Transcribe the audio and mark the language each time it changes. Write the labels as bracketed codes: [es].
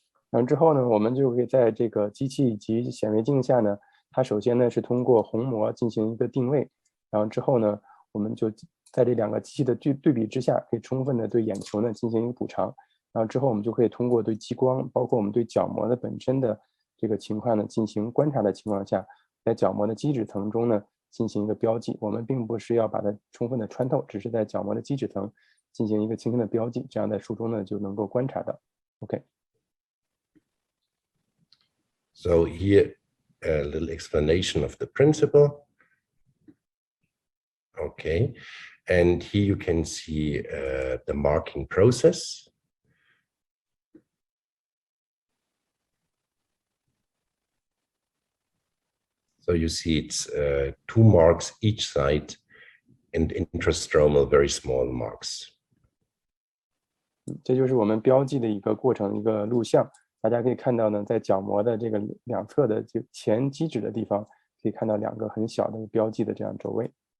[zh] 然后之后呢，我们就可以在这个机器以及显微镜下呢，它首先呢是通过虹膜进行一个定位，然后之后呢，我们就在这2个机器的对比之下，可以充分的对眼球呢进行一个补偿，然后之后我们就可以通过对激光，包括我们对角膜的本身的这个情况呢进行观察的情况下，在角膜的基质层中呢进行一个标记。我们并不是要把它充分的穿透，只是在角膜的基质层进行一个轻轻的标记，这样在术中呢就能够观察到。 [en] OK。 So here a little explanation of the principle. Okay, and here you can see the marking process. So you see it's 2 marks each side and intrastromal very small marks. [zh] 这就是我们标记的一个过程，一个录像。大家可以看到呢，在角膜的这个两侧的就前基质的地方，可以看到2个很小的标记的这样轴位。